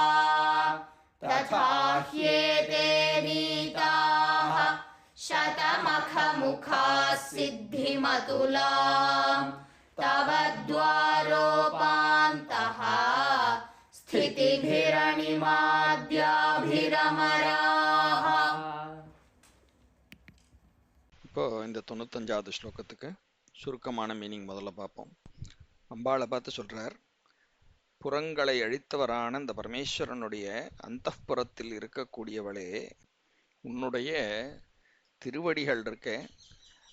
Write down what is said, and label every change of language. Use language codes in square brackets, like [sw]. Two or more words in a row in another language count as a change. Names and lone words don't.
[sa] तथा ह्येते नीताः शतमखमुखाः सिद्धिमतुलाम् तव द्वारोपान्तः स्थितिभिरणिमाद्याभिरमराः. [ta] இப்போ இந்த 95வது ஸ்லோகத்துக்கு சுருக்கமான மீனிங் முதல்ல பார்ப்போம். அம்பாளை பார்த்து சொல்றார், புறங்களை அழித்தவரான இந்த பரமேஸ்வரனுடைய அந்தப்புறத்தில் இருக்கக்கூடியவளே, உன்னுடைய திருவடிகள் இருக்க